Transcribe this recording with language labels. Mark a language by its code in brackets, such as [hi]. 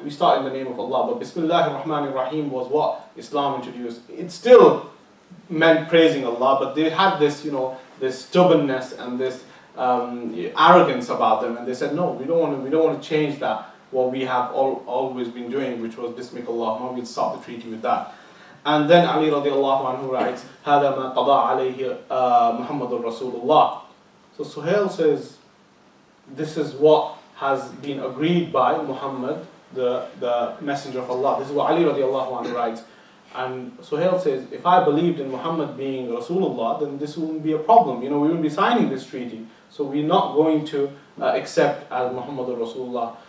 [en] We start in the name of Allah. But Bismillah ar-Rahman ar-Rahim was what Islam introduced. It still meant praising Allah, but they had this, this stubbornness and this arrogance about them, and they said, no, we don't want to change that. What we have always been doing, which was Bismika Allahumma, we'll start the treaty with that. And then Ali radiallahu anhu writes, [ar] هذا ما قضى عليه محمد رسول الله. [en] So Suhail says, this is what has been agreed by Muhammad, the messenger of Allah. This is what Ali radiallahu anhu writes. And Suhail says, if I believed in Muhammad being Rasulullah, then this wouldn't be a problem. We wouldn't be signing this treaty. So we're not going to accept as Muhammad Rasulullah.